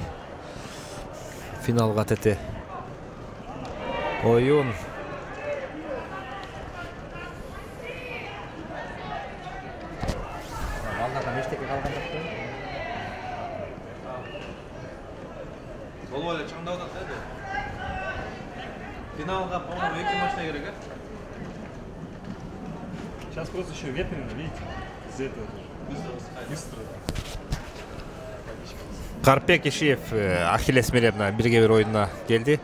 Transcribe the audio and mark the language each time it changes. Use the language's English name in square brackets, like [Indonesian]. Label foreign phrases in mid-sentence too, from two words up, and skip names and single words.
[Kyrgyz] Финалга тете оюн. Балдардан эчтеке калган жок. Болуп эле чаңдап атат да. Финалга, по-моему, 2 матчта керек, а? [Russian] Сейчас просто еще ветрено, видите? Из-за этого быстро. [Kyrgyz] Карпек Ишиев Ахиллес менен бирге бир оюнуна келди.